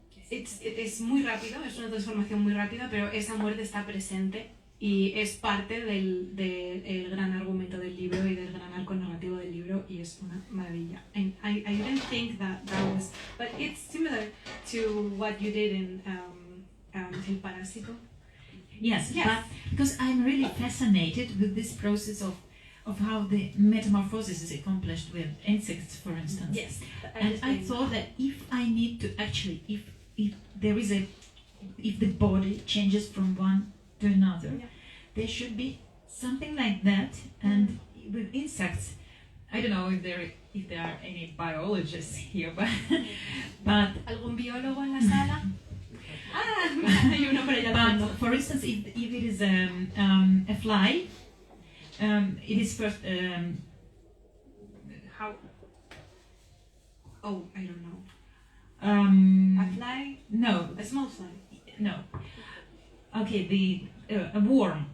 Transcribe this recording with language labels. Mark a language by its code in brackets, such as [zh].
[es] Es muy rápido, es una transformación muy rápida, pero esa muerte está presente y es parte del gran argumento del libro y del gran arco narrativo del libro, y es una maravilla. [en] And I didn't think that was, but it's similar to what you did in El Parásito. Yes, but because I'm really fascinated with this process of how the metamorphosis is accomplished with insects, for instance. Yes. And I thought that if I need to actually, if the body changes from one to another, there should be something like that. And with insects, I don't know if there are any biologists here, but [es] ¿Algún biólogo en la sala? Hay uno por allá. [en] But for instance, if it is a fly, it is first how? Oh, I don't know. A fly? No. A small fly? No. Okay, a worm.